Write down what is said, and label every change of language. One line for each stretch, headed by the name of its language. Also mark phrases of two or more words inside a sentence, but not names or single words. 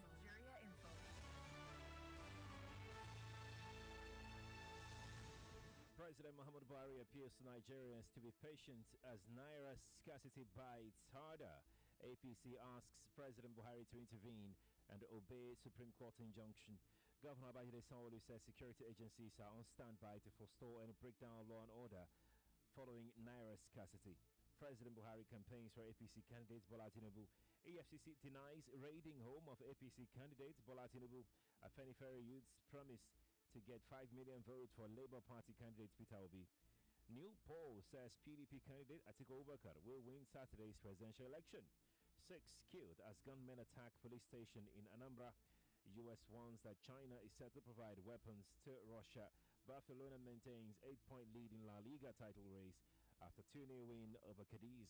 English: President Muhammadu Buhari appeals to Nigerians to be patient as Naira scarcity bites harder. APC asks President Buhari to intervene and obey Supreme Court injunction. Governor Babajide Sanwo-Olu says security agencies are on standby to forestall any breakdown of law and order following Naira scarcity. President Buhari campaigns for APC candidate Bola Tinubu. EFCC denies raiding home of APC candidate Bola Tinubu. Afenifere youths promise to get 5 million votes for Labour Party candidate Peter Obi. New poll says PDP candidate Atiku Abubakar will win Saturday's presidential election. 6 killed as gunmen attack police station in Anambra. US warns that China is set to provide weapons to Russia. Barcelona maintains 8-point lead in La Liga title race after 2-0 win over Cadiz.